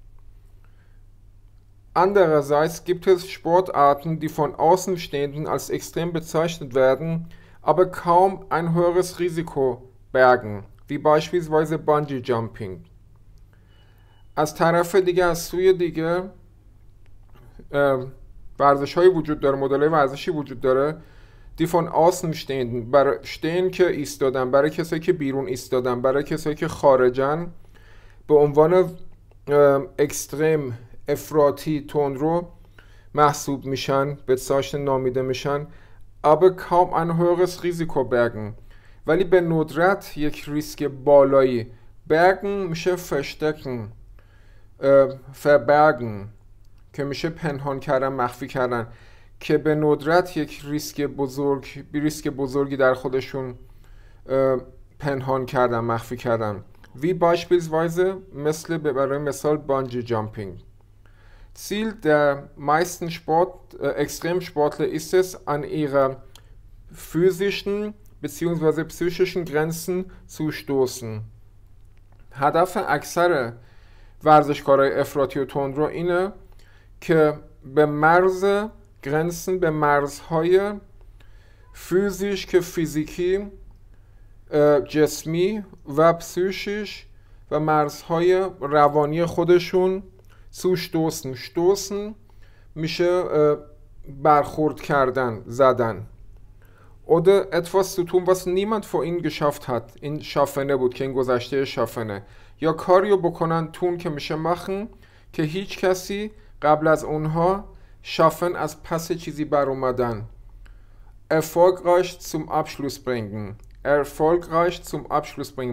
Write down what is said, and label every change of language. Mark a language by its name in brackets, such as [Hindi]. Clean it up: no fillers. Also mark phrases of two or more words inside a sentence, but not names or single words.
[German] Andererseits gibt es Sportarten, die von Außenstehenden als extrem bezeichnet werden, aber kaum ein höheres Risiko bergen, wie beispielsweise Bungee Jumping. [Persian] از طرف دیگه، از سوی دیگه ورزش هایی وجود داره، مدل ورزشی وجود داره [German] die von außen stehen [Persian] برای stehen که ایستادن، برای کسایی که بیرون ایستادن، برای کسایی که خارجن، به عنوان اکستریم، افراطی، تندرو محسوب میشن، به ساشت نامیده میشن. [German] aber kaum ein höheres Risiko bergen، [Persian] ولی به ندرت یک ریسک بالایی. bergen میشه [German] verstecken، verbergen [Persian] که میشه پنهان کردن، مخفی کردن، که به ندرت یک ریسک بزرگی در خودشون پنهان کردن، مخفی کردن. [German] wie beispielsweise [Persian] مثل برای مثال [English] Bungee Jumping. [German] Ziel der meisten Extremsportler ist es, an ihre physischen bzw. psychischen Grenzen zu stoßen. [Persian] هدف اکثر ورزشکارای افراطی و تندرو اینه که به به مرزهای فیزیش که فیزیکی، جسمی و پسیشیش و مرزهای روانی خودشون stoßen میشه برخورد کردن، زدن. [German] oder etwas zu tun was niemand vor ihnen geschafft hat. [Persian] این شافنه بود که این گذشته شافنه. یا کاریو بکنن، تون که میشه machen، که هیچ کسی قبل از اونها schaffen از پس چیزی بر اومدن. [German] erfolgreich zum Abschluss bringen. erfolgreich zum Abschluss bringen.